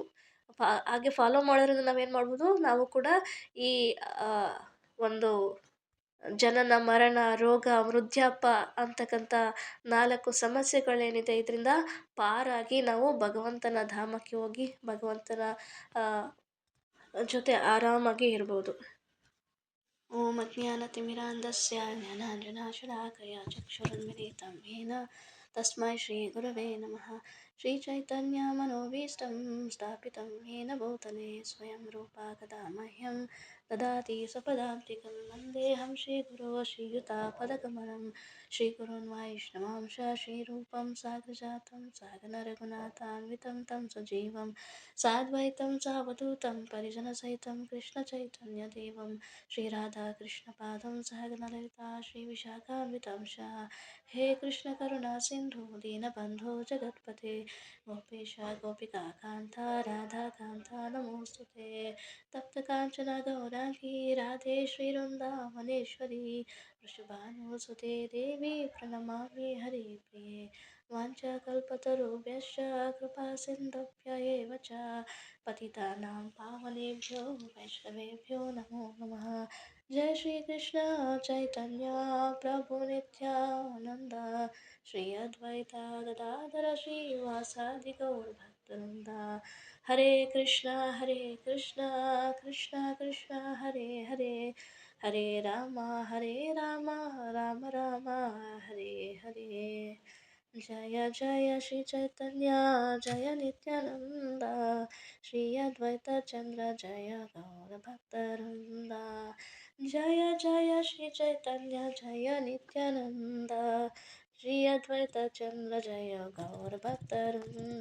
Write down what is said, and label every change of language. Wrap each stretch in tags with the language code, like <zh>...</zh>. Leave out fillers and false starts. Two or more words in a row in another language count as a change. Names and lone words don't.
<kn>ಹಾಗೆ ಫಾಲೋ ಮಾಡೋದ್ರಿಂದ ನಾವೇನು ಮಾಡ್ಬೋದು, ನಾವು ಕೂಡ ಈ ಒಂದು ಜನನ ಮರಣ ರೋಗ ವೃದ್ಧಾಪ ಅಂತಕ್ಕಂಥ 4 ಸಮಸ್ಯೆಗಳೇನಿದೆ, ಇದರಿಂದ ಪಾರಾಗಿ ನಾವು ಭಗವಂತನ ಧಾಮಕ್ಕೆ ಹೋಗಿ ಭಗವಂತನ ಜೊತೆ ಆರಾಮಾಗಿ ಇರ್ಬೋದು.</kn> <sa>ಓಂ ಅಜ್ಞಾನತಿಮಿರಾಂಧಸ್ಯ ಜ್ಞಾನಾಂಜನಶಲಾಕಯ ಚಕ್ಷುರುನ್ಮಿಲಿತಂ ಯೇನ ತಸ್ಮೈ ಶ್ರೀಗುರವೇ ನಮಃ. ಶ್ರೀಚೈತನ್ಯಮನೋಭೀಷ್ಟಂ ಸ್ಥಾಪಿತಂ ಯೇನ ಭೂತಲೆ ಸ್ವಯಂ ರೂಪಾ ಕದಾ ಮಹ್ಯಂ ದದಾತಿ ಸ್ವಪದಾಂತಿಕಂ. ವಂದೇಹಂ ಶ್ರೀಗುರೋ ಶ್ರೀಯುತಾಪದಕಮಲಂ. ಶ್ರೀಗುರುನ್ ವೈಷ್ಣವಾಂಶ ಶ್ರೀರೂಪಂ ಸಾಗ್ರಜಾತಂ ಸಹಗಣರಘುನಾಥಾನ್ವಿತಂ तं ಸಜೀವಂ ಸಾದ್ವೈತಂ ಸಾವಧೂತಂ ಪರಿಜನಸಹಿತಂ ಕೃಷ್ಣಚೈತನ್ಯದೇವಂ ಶ್ರೀರಾಧಾಕೃಷ್ಣಪಾದಂ ಸಹಗಣಲಲಿತಾ ಶ್ರೀವಿಶಾಖಾನ್ವಿತಾಂಶ. ಹೇ ಕೃಷ್ಣ ಕರುಣಾ ಸಿಂಧು ದೀನಬಂಧೋ ಜಗತ್ಪತೆ ಗೋಪೇಶ ಗೋಪಿಕಾಕಾಂತ ರಾಧಾಕಾಂತ ನಮೋಸ್ತುತೆ. ತಪ್ತಕಾಂಚನ ಗೌರಾಂಗಿ ರಾಧೆ ಶ್ರೀವೃಂದಾವನೇಶ್ವರಿ ವೃಷಭಾನುಸುತೆ ದೇವಿ ಪ್ರಣಮಾಮಿ ಹರಿಪ್ರಿಯೆ. ವಾಂಛಾಕಲ್ಪತರುಭ್ಯಶ್ಚ ಕೃಪಾ ಸಿಂಧುಭ್ಯ ಏವ ಚ ಪತಿತಾನಾಂ ಪಾವನೇಭ್ಯೋ ವೈಷ್ಣವೇಭ್ಯೋ ನಮೋ ನಮಃ. ಜಯ ಶ್ರೀ ಕೃಷ್ಣ ಚೈತನ್ಯ ಪ್ರಭು ನಿತ್ಯಾನಂದ ಶ್ರೀ ಅದ್ವೈತ ಗದಾಧರ ಶ್ರೀವಾಸಾದಿ ಗೌರಭಕ್ತವೃಂದ. ಹರೇ ಕೃಷ್ಣ ಕೃಷ್ಣ ಕೃಷ್ಣ ಹರೇ ಹರೇ, ಹರೇ ರಾಮ ರಾಮ ರಾಮ ಹರೇ ಹರೇ. ಜಯ ಜಯ ಶ್ರೀ ಚೈತನ್ಯ ಜಯ ನಿತ್ಯಾನಂದ ಶ್ರೀ ಅದ್ವೈತ ಚಂದ್ರ ಜಯ ಗೌರ ಭಕ್ತವೃಂದ. ಜಯ ಜಯ ಶ್ರೀ ಚೈತನ್ಯ ಜಯ ನಿತ್ಯಾನಂದ ಶ್ರೀ ಅದ್ವೈತ ಚಂದ್ರ ಜಯ ಗೌರ ಭಕ್ತವೃಂದ.</sa>